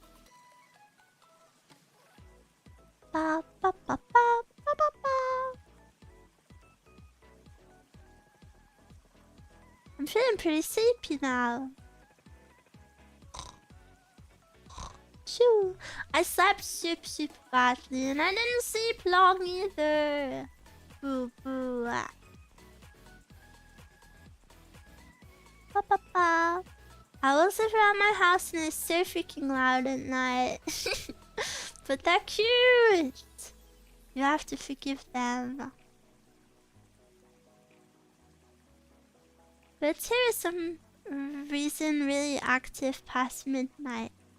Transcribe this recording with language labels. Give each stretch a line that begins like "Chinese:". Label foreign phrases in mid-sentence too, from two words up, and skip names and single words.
English: Ba, ba, ba, ba, ba, ba, ba. I'm feeling pretty sleepy now. Shoo. I slept super badly and I didn't sleep long either. Boo boo. Ba, ba, ba. Owls live around my house and they're so freaking loud at night. But they're cute. You have to forgive them. But here is some reason really active past midnight.